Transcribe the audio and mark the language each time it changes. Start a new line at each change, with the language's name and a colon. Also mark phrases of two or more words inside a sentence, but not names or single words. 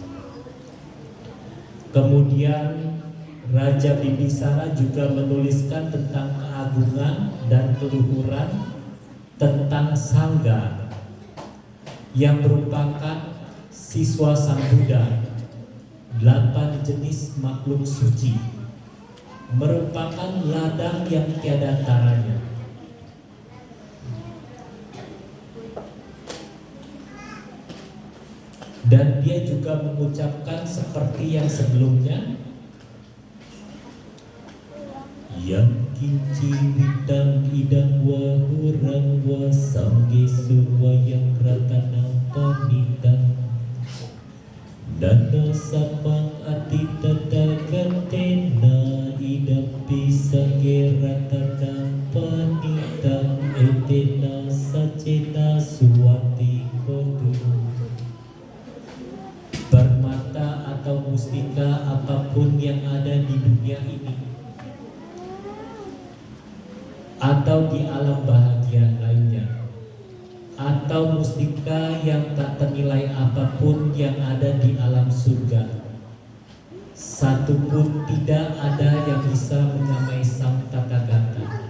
Indonesian: Kemudian Raja Bibisara juga menuliskan tentang keagungan dan keluhuran tentang Sangga yang merupakan siswa Sang Buddha, 8 jenis makhluk suci, merupakan ladang yang tiada taranya. Dan dia juga mengucapkan seperti yang sebelumnya,
Pali: yang kinci widang idang wahurang wasangge surwayang ratana panitang dana samang ati tatagatena idam pisangge ratana panitang etena sacena suwati kodu.
Indonesian: Permata atau mustika apapun yang ada di dunia ini atau di alam bahagia lainnya, atau mustika yang tak ternilai apapun yang ada di alam surga, satu pun tidak ada yang bisa menyamai sang Tathagata.